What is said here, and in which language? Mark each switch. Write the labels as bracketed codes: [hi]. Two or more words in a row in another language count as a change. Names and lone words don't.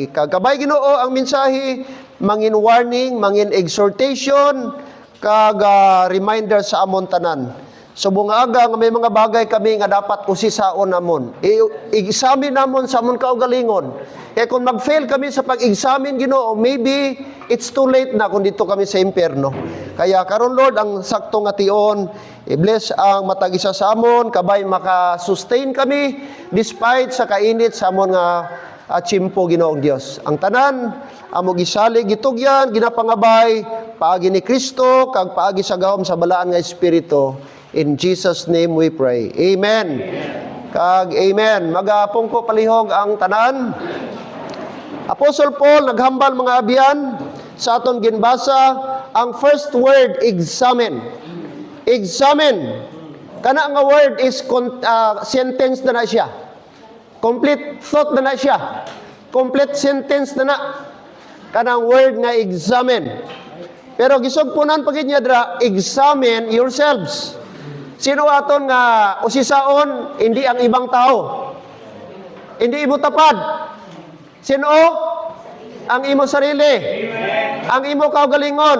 [hil] Kagabay Ginoo ang mensahe, mangin warning, mangin exhortation, kag reminder sa amon tanan. Subong aga nga may mga bagay kami nga dapat usisaon namon. I-examine namon sa amon kaugalingon. Kaya kung mag-fail kami sa pag-examine Ginoo, [en] maybe it's too late [hil] na kung dito kami sa impyerno. Kaya karon Lord ang sakto nga tion, i-bless ang matag isa sa amon, kabay maka-sustain kami despite sa kainit sa amon nga tsimpo Ginoong Dios. Ang tanan amo gisalig gitugyan, ginapangabay paagi ni Kristo kag paagi sa gahom sa balaan nga espiritu. [en] In Jesus name we pray. [hil] Amen. Kag amen. Magapungko palihog ang tanan. Apostle Paul naghambal mga abyan sa aton ginbasa ang [en] first word examine. Examine. [hil] Kana nga word is sentence na siya. [en] Complete thought [hil] na siya. [en] Complete sentence na. [hil] Kanang word nga examine. Pero gisugpunan pagid niya dra, [en] examine yourselves. [hil] Sino aton nga usisaon hindi [tl] ang ibang tao. [hil] Hindi imo tapad. Sino? Ang imo sarili. Amen. Ang imo kaugalingon.